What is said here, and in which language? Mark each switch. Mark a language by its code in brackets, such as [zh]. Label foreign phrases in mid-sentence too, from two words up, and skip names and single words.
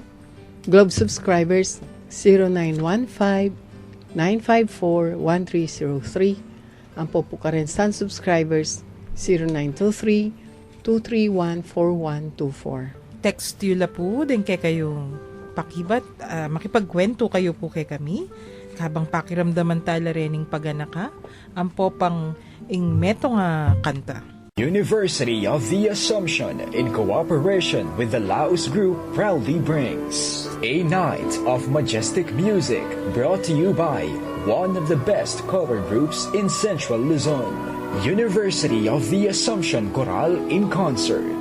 [en] Globe subscribers, 0915-954-1303. [pam] Ang po karen [en] Sun subscribers, [pam] 0917-231-4124. Text yula po din kay kayong pakibat, makipagkwento kayo po kay kami. Habang pakiramdaman tala rening paganaka, ang popang ingmeto nga kanta. [en] University of the Assumption, in cooperation with the Laos Group, proudly brings a night of majestic music brought to you by one of the best choral groups in Central Luzon. University of the Assumption Choral in concert.